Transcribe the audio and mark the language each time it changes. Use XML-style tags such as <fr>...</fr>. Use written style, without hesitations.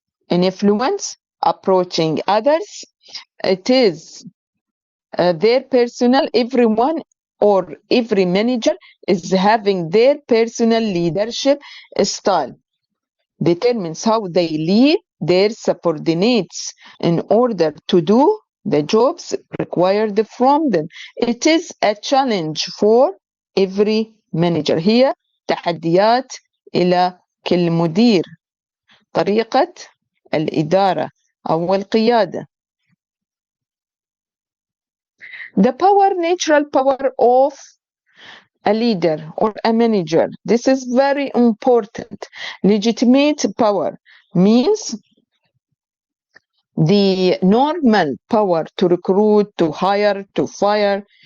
<en>Influence approaching others. It is their personal, everyone or every manager is having their personal leadership style. Determines how they lead their subordinates in order to do the jobs required from them. It is a challenge for every manager.</en> <ar>هي تحديات إلى كل مدير. طريقة الإدارة أو القيادة.</ar> <en>The power, natural power of a leader or a manager. This is very important. Legitimate power means the normal power to recruit, to hire, to fire.</en>